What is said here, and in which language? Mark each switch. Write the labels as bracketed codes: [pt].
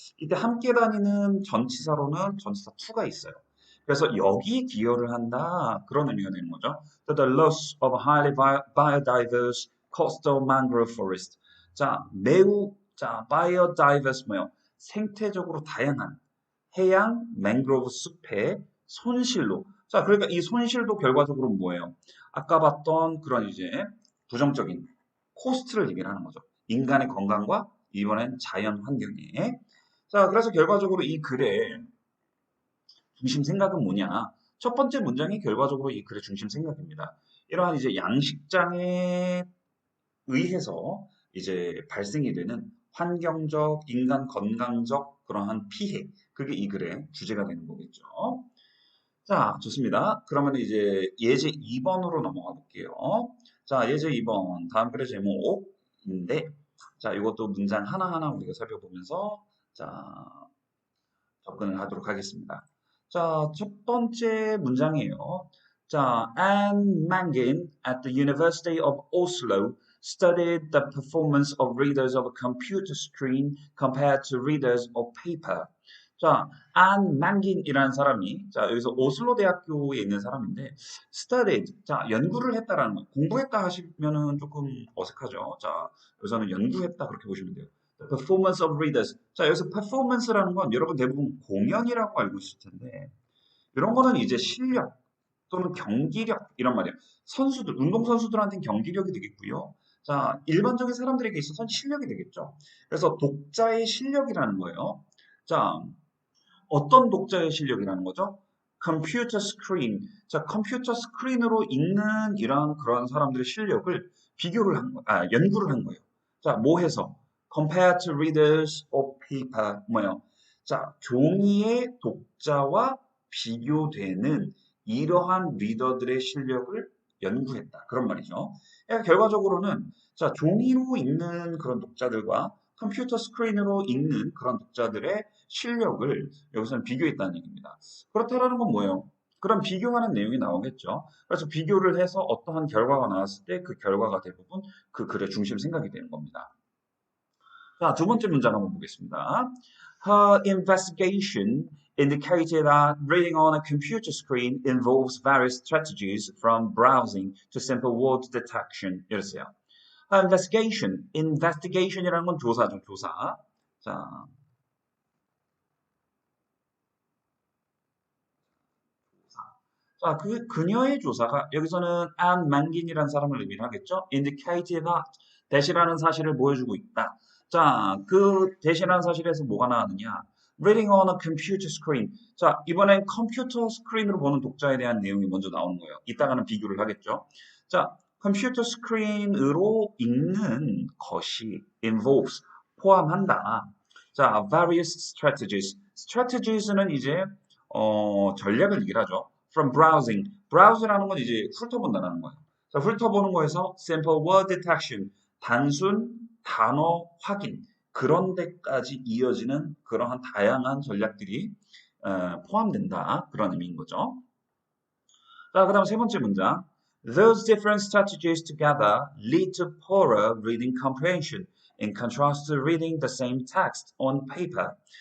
[ko] 이때 함께 다니는 전치사로는 전치사 to가 있어요. 그래서 여기 기여를 한다 그런 의미가 되는 거죠. [en] The loss of a highly biodiverse coastal mangrove forest. [ko] 자, 매우 자 biodiverse 뭐요? 생태적으로 다양한 해양 맹그로브 숲의 손실로. 자, 그러니까 이 손실도 결과적으로 뭐예요? 아까 봤던 그런 이제 부정적인 코스트를 얘기를 하는 거죠. 인간의 건강과 이번엔 자연 환경에. 자, 그래서 결과적으로 이 글의 중심 생각은 뭐냐? 첫 번째 문장이 결과적으로 이 글의 중심 생각입니다. 이러한 이제 양식장에 의해서 이제 발생이 되는 환경적, 인간 건강적 그러한 피해. 그게 이 글의 주제가 되는 거겠죠. 자, 좋습니다. 그러면 이제 예제 2번으로 넘어가 볼게요. 자, 예제 2번. 다음 글의 제목인데, 자, 이것도 문장 하나하나 우리가 살펴보면서, 자, 접근을 하도록 하겠습니다. 자, 첫 번째 문장이에요. [en] 자, Anne Mangin at the University of Oslo studied the performance of readers of a computer screen compared to readers of paper. [ko] 자, 안 망긴이라는 사람이 자 여기서 오슬로 대학교에 있는 사람인데 studied 자 연구를 했다라는 거 공부했다 하시면은 조금 어색하죠. 자 여기서는 연구했다 그렇게 보시면 돼요. [en] The performance of readers. [ko] 자, 여기서 performance라는 건 여러분 대부분 공연이라고 알고 있을 텐데 이런 거는 이제 실력 또는 경기력 이런 말이에요. 선수들, 운동선수들한테는 경기력이 되겠고요. 자, 일반적인 사람들에게 있어서는 실력이 되겠죠. 그래서 독자의 실력이라는 거예요. 자, 어떤 독자의 실력이라는 거죠? 컴퓨터 스크린. 자, 컴퓨터 스크린으로 읽는 이러한 그런 사람들의 실력을 연구를 한 거예요. 자, 뭐 해서? [en] Compared to readers of paper. [ko] 뭐요? 자, 종이의 독자와 비교되는 이러한 리더들의 실력을 연구했다. 그런 말이죠. 그러니까 결과적으로는 자, 종이로 읽는 그런 독자들과 컴퓨터 스크린으로 읽는 그런 독자들의 실력을 여기서는 비교했다는 얘기입니다. 그렇다라는 건 뭐예요? 그럼 비교하는 내용이 나오겠죠. 그래서 비교를 해서 어떠한 결과가 나왔을 때 그 결과가 대부분 그 글의 중심 생각이 되는 겁니다. 자, 두 번째 문장 한번 보겠습니다. [en] Her investigation indicated that reading on a computer screen involves various strategies from browsing to simple word detection. [ko] 이랬어요. investigation이라는 건 조사죠, 조사. 자, 자, 그녀의 조사가 여기서는 Anne Mangin이라는 사람을 의미를 하겠죠. [en] indicated that [ko] 대시라는 사실을 보여주고 있다. 자, 그 대시라는 사실에서 뭐가 나왔느냐? [en] Reading on a computer screen. [ko] 자, 이번엔 컴퓨터 스크린으로 보는 독자에 대한 내용이 먼저 나오는 거예요. 이따가는 비교를 하겠죠. 자, 컴퓨터 스크린으로 읽는 것이 involves 포함한다. 자, [en] various strategies. [ko] strategies는 이제 전략을 얘기하죠. [en] From browsing. [ko] browse라는 건 이제 훑어본다는 거예요. 자, 훑어보는 거에서 [en] simple word detection. [ko] 단순 단어 확인. 그런 데까지 이어지는 그러한 다양한 전략들이 포함된다. 그런 의미인 거죠. 자, 그 다음 세 번째 문장. [en] Those different strategies together lead to poorer reading comprehension in contrast to reading the same text on paper.